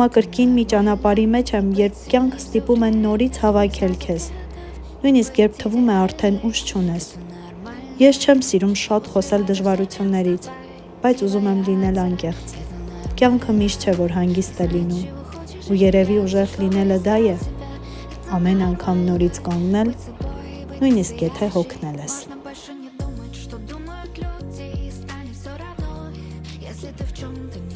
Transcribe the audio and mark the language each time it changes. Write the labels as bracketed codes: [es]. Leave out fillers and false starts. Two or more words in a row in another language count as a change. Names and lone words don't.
[hy] կրկին մի ճանապարհի մեջ եմ, երբ կյանքը ստիպում է նորից հավաքել քեզ, նույնիսկ երբ թվում է արդեն ուժ չունես։ Ես չեմ սիրում շատ խոսել դժվարություններից, բայց ուզում եմ լինել անկեղծ։ Կյանքը միշտ չէ, որ հանգիստ է լինում, ու երևի ուժեղ լինելը դա է, ամեն անգամ նորից կանգնել, նույնիսկ եթե հոգնել ես։ [ru] Больше не думать, что думают люди, и станет все равно, если ты в чем-то